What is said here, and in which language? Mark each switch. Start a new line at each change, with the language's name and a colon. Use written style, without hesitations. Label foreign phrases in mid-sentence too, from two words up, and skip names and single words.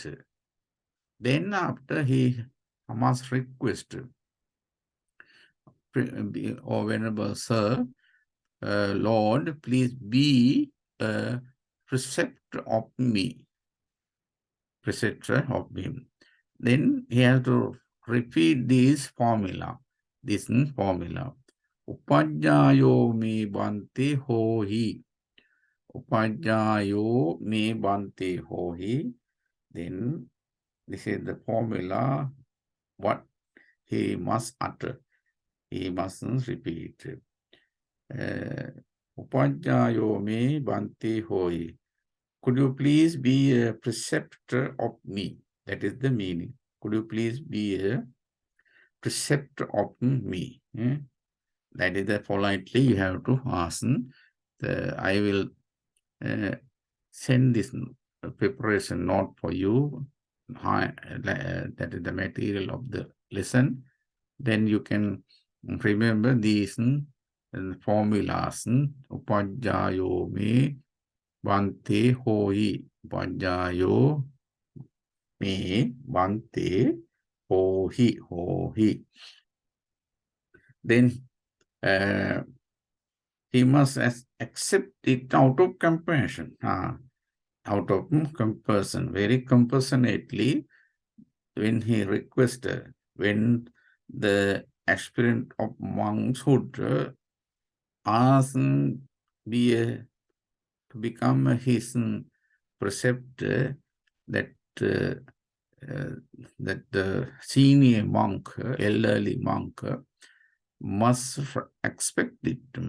English: Then after he must request, O Venerable Sir, Lord, please be a preceptor of me. Preceptor of him. Then he has to repeat this formula.
Pali: Upajjayo me bhante hohi. Upajjayo me bhante hohi.
English: Then this is the formula what he must utter. He mustn't repeat.
Pali: Upajjayo me bhante hohi.
English: Could you please be a preceptor of me? That is the meaning. Could you please be a preceptor of me? That is that politely you have to ask. I will send this preparation note for you that is the material of the lesson, then you can remember these formulas.
Pali: Upajjayo me bhante hohi. Upajjayo me bhante hohi.
English: Hohi. Then he must accept it out of compassion. Out of compassion, very compassionately, when he requested, when the aspirant of monkshood asked to become his preceptor, that the senior monk, elderly monk, must expect it.